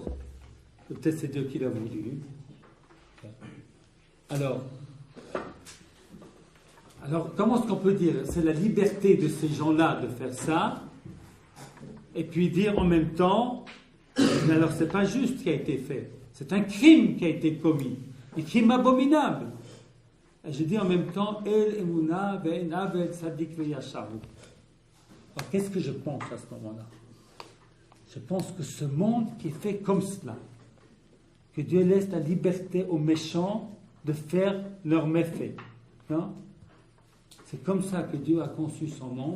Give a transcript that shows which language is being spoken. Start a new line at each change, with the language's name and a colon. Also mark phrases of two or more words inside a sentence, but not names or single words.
French: Peut-être c'est Dieu qui l'a voulu. Alors, comment est-ce qu'on peut dire? C'est la liberté de ces gens-là de faire ça, et puis dire en même temps, mais alors c'est pas juste ce qui a été fait. C'est un crime qui a été commis. Un crime abominable. Et je dis en même temps,
Hebrew: אל אמונה ואין עול צדיק וישרו.
French: Alors qu'est-ce que je pense à ce moment-là? Je pense que ce monde qui est fait comme cela, que Dieu laisse la liberté aux méchants de faire leur méfait. Non? C'est comme ça que Dieu a conçu son monde.